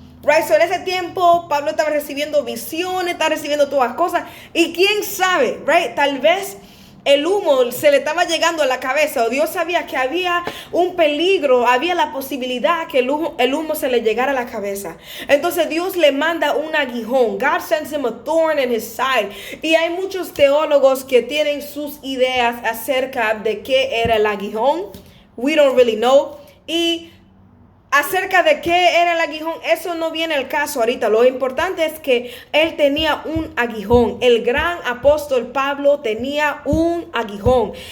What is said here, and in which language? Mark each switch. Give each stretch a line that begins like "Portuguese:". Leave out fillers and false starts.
Spanish: Right, so en ese tiempo Pablo estaba recibiendo visiones, estaba recibiendo todas las cosas. Y quién sabe,
English: right,
Spanish: tal vez el humo se le estaba llegando a la cabeza, o Dios sabía que había un peligro, había la posibilidad que el humo se le llegara a la cabeza. Entonces Dios le manda un aguijón.
English: God sends him a thorn in his side.
Spanish: Y hay muchos teólogos que tienen sus ideas acerca de qué era el aguijón.
English: We don't really know.
Spanish: Y acerca de qué era el aguijón, eso no viene al caso ahorita. Lo importante es que él tenía un aguijón. El gran apóstol Pablo tenía un aguijón.